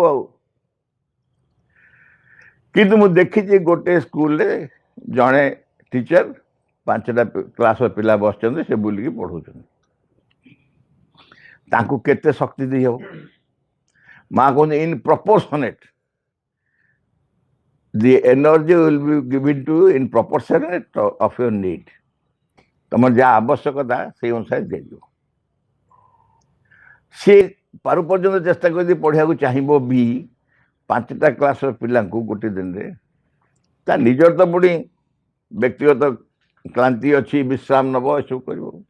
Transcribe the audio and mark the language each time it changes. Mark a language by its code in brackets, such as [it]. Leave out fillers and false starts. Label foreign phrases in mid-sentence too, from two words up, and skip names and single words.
[or] ଆଉ କିନ୍ତୁ ମୁଁ ଦେଖିଛି ଗୋଟେ ସ୍କୁଲରେ ଜଣେ ଟିଚର 5ଟା କ୍ଲାସର ପିଲା ବସିଛନ୍ତି, ସେ ବୁଲିକି ପଢ଼ଉଛନ୍ତି। ତାଙ୍କୁ କେତେ ଶକ୍ତି ଦେଇହବ? ମା କହୁଛନ୍ତି [en] in proportionate the energy will be given to you in proportionate of your need. [or] ତମର ଯାହା ଆବଶ୍ୟକତା ସେଇ ଅନୁସାରେ ଦିଆଯିବ। ସେ ପାରୁ ପର୍ଯ୍ୟନ୍ତ ଚେଷ୍ଟା କରି ପଢ଼ିବାକୁ ଚାହିଁବ ବି 5ଟା କ୍ଲାସର ପିଲାଙ୍କୁ ଗୋଟେ ଦିନରେ, ତା ନିଜର ତ ପୁଣି ବ୍ୟକ୍ତିଗତ କ୍ଳାନ୍ତି ଅଛି, ବିଶ୍ରାମ ନେବ, ଏସବୁ କରିବ।